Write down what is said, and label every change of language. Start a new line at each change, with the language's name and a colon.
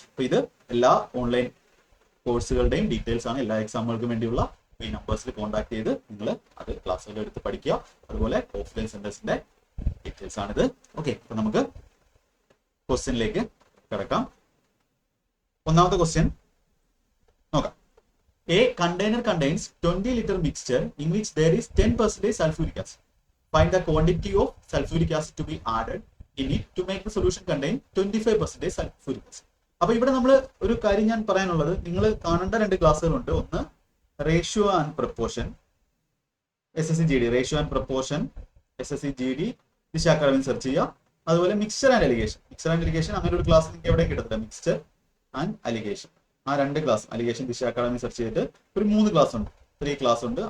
Malayalam: അപ്പൊ ഇത് എല്ലാ ഓൺലൈൻ കോഴ്സുകളുടെയും ഡീറ്റെയിൽസ് ആണ്. എല്ലാ എക്സാമുകൾക്കും വേണ്ടിയുള്ള ഈ നമ്പേഴ്സിൽ കോൺടാക്ട് ചെയ്ത് നിങ്ങൾ അത് ക്ലാസ്സുകൾ എടുത്ത് പഠിക്കുക. അതുപോലെ ഓഫ്ലൈൻ സെന്റേഴ്സിന്റെ ഡീറ്റെയിൽസ് ആണിത്. ഓക്കെ, അപ്പൊ നമുക്ക് ക്വസ്റ്റ്യനിലേക്ക് കിടക്കാം. ഒന്നാമത്തെ ക്വസ്റ്റ്യൻ നോക്കാം.
English: A container contains 20 liter mixture in which there is 10% sulfuric acid. Find the quantity of sulfuric acid to be added in it to make the solution contain 25% sulfuric acid.
Malayalam: അപ്പൊ ഇവിടെ നമ്മൾ ഒരു കാര്യം ഞാൻ പറയാനുള്ളത്, നിങ്ങൾ കാണേണ്ട 2 ക്ലാസ്സുകളുണ്ട്. ഒന്ന് ratio and proportion, SSC GD ratio and proportion, SSC GD ദിശ അക്കാഡമി സെർച്ച് ചെയ്യുക. അതുപോലെ മിക്സ്ചർ ആൻഡ് അലിഗേഷൻ അങ്ങനെ ഒരു ക്ലാസ് നിങ്ങൾക്ക് എവിടെ കിട്ടത്തില്ല. മിക്സ്ചർ ആൻഡ് അലിഗേഷൻ, ആ 2 ക്ലാസ് അലിഗേഷൻ ദിശ അക്കാഡമി സെർച്ച് ചെയ്തിട്ട് ഒരു 3 ക്ലാസ് ഉണ്ട്, 3 ക്ലാസ് ഉണ്ട്.